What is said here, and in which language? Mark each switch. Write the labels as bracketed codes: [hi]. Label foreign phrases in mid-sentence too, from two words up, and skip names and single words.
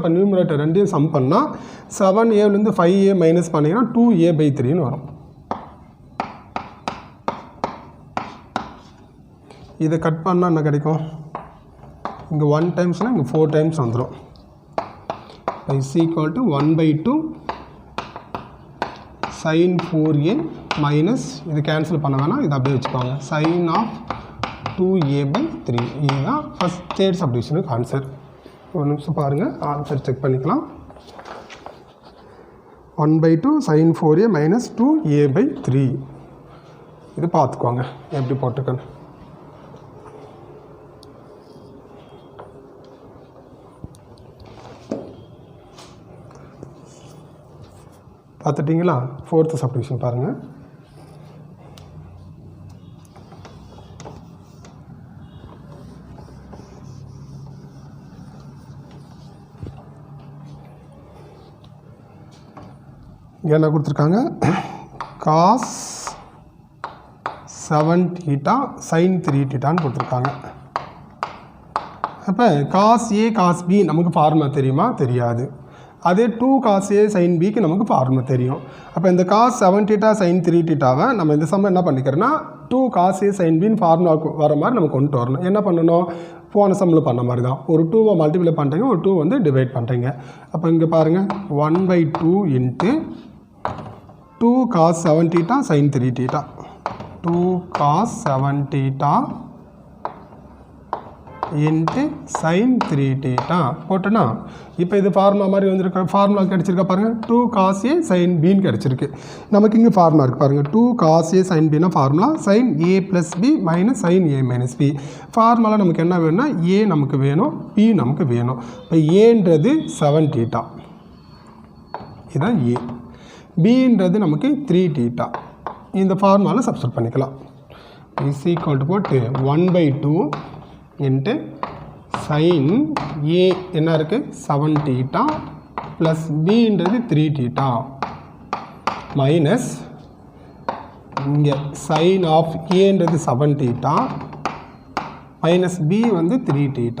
[ta] அப்போ நியூமினேட்டர் ரெண்டையும் சம் பண்ணால் 7Aலேருந்து 5A மைனஸ் பண்ணிங்கன்னா 2A/3 வரும். இதை கட் பண்ணால் என்ன கிடைக்கும்? இங்கே 1 டைம்ஸ்னால் இங்கே 4 டைம்ஸ் வந்துடும். = 1/2 sin 4A மைனஸ் இது கேன்சல் பண்ண வேணாம், இது அப்படியே வச்சுக்கோங்க. sin ஆஃப் 2A/3. இதுதான் [en] first third [ta] சப்டிவிஷனுக்கு ஆன்சர். ஒரு நிமிஷம் பாருங்கள், ஆன்சர் செக் பண்ணிக்கலாம். 1/2 sin 4A மைனஸ் 2A/3. இது பார்த்துக்கோங்க எப்படி போட்டிருக்கேன்னு. பார்த்துட்டிங்களா? [en] fourth subdivision [ta] பாருங்கள். என்ன கொடுத்துருக்காங்க? cos 7θ sin 3θன்னு கொடுத்துருக்காங்க. அப்போ cos A cos B நமக்கு ஃபார்முலா தெரியுமா? தெரியாது. அதே 2 cos A sin Bக்கு நமக்கு ஃபார்முலா தெரியும். அப்போ இந்த cos 7θ sin 3θவை நம்ம இந்த சம்ம என்ன பண்ணிக்கிறோன்னா 2 cos A sin Bன்னு ஃபார்முலாவுக்கு வர மாதிரி நம்ம கொண்டு வரணும். என்ன பண்ணணும்? போன சம்மில் பண்ண மாதிரி தான். ஒரு 2வை மல்டிப்ளை பண்ணுறீங்க, ஒரு 2 வந்து டிவைட் பண்ணுறீங்க. அப்போ இங்கே பாருங்கள் 1/2 இன்ட்டு 2 cos 7θ sin 3θ 2 cos 7θ இன்ட்டு sin 3θ போட்டோன்னா இப்போ இது ஃபார்முலா மாதிரி வந்துருக்கு. ஃபார்முலா கிடச்சிருக்கா பாருங்கள், 2 cos A sin Bன்னு கிடச்சிருக்கு. நமக்கு இங்கே ஃபார்முலா இருக்குது பாருங்கள், 2 cos A sin Bனா ஃபார்முலா sin A + B மைனஸ் sin A - B. ஃபார்முலா நமக்கு என்ன வேணும்னா A நமக்கு வேணும், B நமக்கு வேணும். இப்போ ஏன்றது 7θ, இதுதான் A. Bன்றது நமக்கு 3θ. இந்த ஃபார்முலாவில் சப்ஸ்டிட் பண்ணிக்கலாம். = போட்டு 1/2 இன்ட்டு sin A என்ன இருக்குது 7θ ப்ளஸ் Bன்றது 3θ மைனஸ் இங்கே sin ஆஃப் Aன்றது 7θ மைனஸ் B வந்து 3θ.